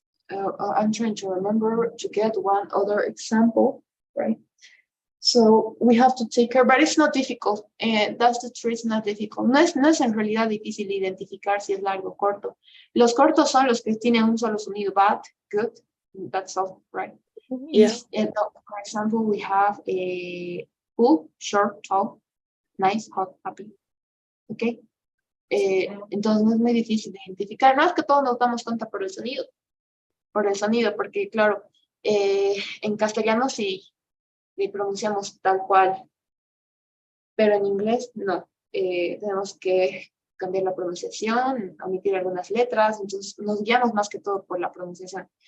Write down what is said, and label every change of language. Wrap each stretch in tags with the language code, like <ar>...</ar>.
<en>I'm trying to remember to get one other example, right? So we have to take care, but it's not difficult. And that's the truth, it's not difficult.</en> <es>No es en realidad difícil identificar si es largo o corto. Los cortos son los que tienen un solo sonido,</es> <en>bad, good, that's all, right? Yeah. For example, we have a cool, short, tall, nice, hot, happy, okay?</en> <es>Entonces no es muy difícil de identificar. No es que todos nos damos cuenta por el sonido, porque claro, en castellano sí le pronunciamos tal cual, pero en inglés no. Tenemos que cambiar la pronunciación, omitir algunas letras, entonces nos guiamos más que todo por la pronunciación.</es>